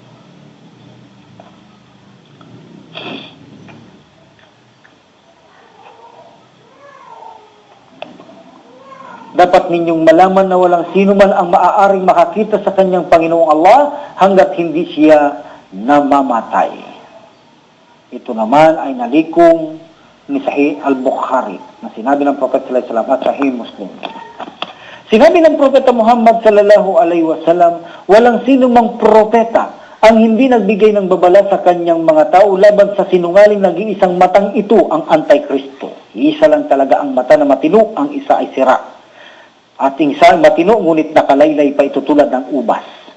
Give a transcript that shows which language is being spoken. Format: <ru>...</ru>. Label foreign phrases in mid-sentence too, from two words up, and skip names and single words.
<tl>Dapat ninyong malaman na walang sino man ang maaaring makakita sa kanyang Panginoong Allah hanggat hindi siya namamatay. Ito naman ay nalikom ni Sahih al-Bukhari na sinabi ng Prophet</tl> <ar>صلى الله عليه وسلم</ar> <tl>at Sahih Muslim. Sinabi ng Propeta Muhammad</tl> <ar>صلى الله عليه وسلم,</ar> <tl>walang sino mang propeta ang hindi nagbigay ng babala sa kanyang mga tao laban sa sinungaling nag-iisang matang ito, ang Antikristo. Isa lang talaga ang mata na matino, ang isa ay sira. At isa matino, ngunit nakalaylay pa ito tulad ng ubas.</tl>